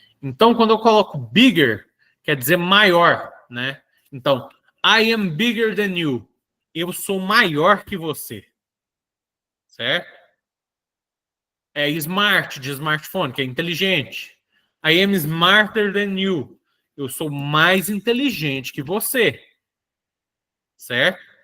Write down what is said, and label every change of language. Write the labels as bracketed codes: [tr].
[pt] Então, quando eu coloco bigger, quer dizer maior, né? [en] Então, I am bigger than you. [pt] Eu sou maior que você, certo? É smart, de smartphone, que é inteligente. [en] I am smarter than you. [pt] Eu sou mais inteligente que você, certo?